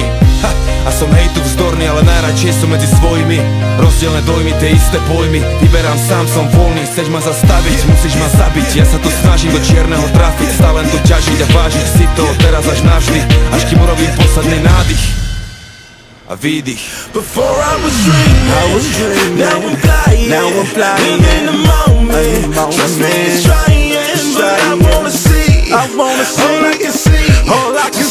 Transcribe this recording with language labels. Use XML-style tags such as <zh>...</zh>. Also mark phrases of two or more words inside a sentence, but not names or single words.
<sk>A som hejtu vzdorný, ale najradšej som medzi svojimi. Rozdielne dojmy, tie isté pojmy. Vyberám sám, som voľný, chceš ma zastaviť, musíš ma zabiť. Ja sa tu snažím do čierneho trafiť, stále to ťažiť a vážiť si to teraz až navždy, až kým urobím posledný nádych a výdych.</sk> <en>Before I was dreaming, now I'm flying, live in the moment. Trust me, it's trying, but I wanna see all I can see.</en>